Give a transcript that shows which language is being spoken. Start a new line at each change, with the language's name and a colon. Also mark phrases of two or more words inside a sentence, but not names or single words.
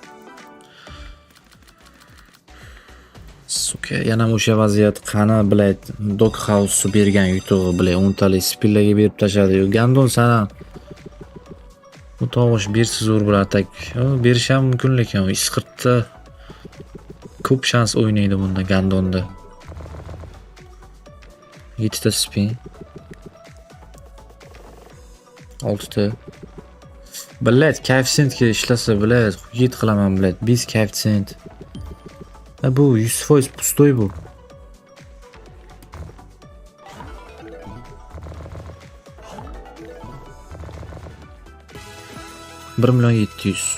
Uzbek: Suka, yana o'sha vaziyat qani, bilayt, Dog House bergan yutug'i, bilay, 10 talik spillarga berib tashadi. Gandon sana. Bu tovush bersa zo'r bo'lar atak. Berish ham mumkin lekin isqirtda ko'p shans o'ynaydi bunda Gandonda. 7 ta spin. 6 ta. Bilet koeffitsiyentga ishlasa bilet, yet qilaman bilet. 5 koeffitsiyent. Bu 100% pustoy bu. $1 million 700.